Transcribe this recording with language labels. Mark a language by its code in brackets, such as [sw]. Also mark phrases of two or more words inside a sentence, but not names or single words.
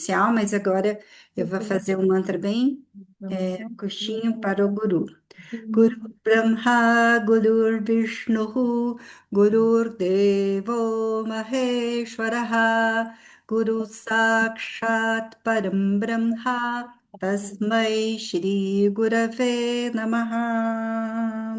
[pt] inicial, mas agora eu vou fazer um mantra bem curtinho para o Guru. [sa] गुरु ब्रह्मा, गुरु विष्णु, गुरु देवो महेश्वरः, गुरु साक्षात् परं ब्रह्म, तस्मै श्री गुरवे नमः.